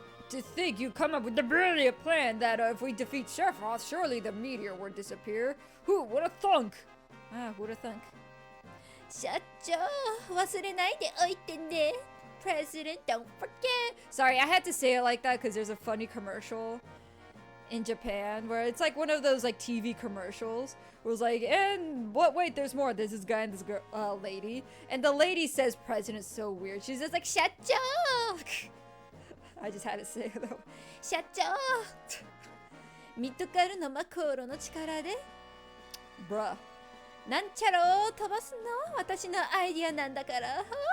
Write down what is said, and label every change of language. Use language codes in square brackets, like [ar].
[en] To think you come up with the brilliant plan that if we defeat Sephiroth, surely the meteor would disappear. Who would have thunk? Who'd have thunk? [ja] 社長、忘れないでおいてね。 [en] President, don't forget. Sorry, I had to say it like that because there's a funny commercial in Japan where it's like one of those like TV commercials where it's like, and what? Wait, there's more. There's this guy and this girl, lady, and the lady says president so weird. She's just like [ja] 社長 [en] I just had to say it though. [ja] 社長ミッドカルのマコーロの力で [en] Bruh. [ja] なんちゃらを飛ばすの私のアイディアなんだから。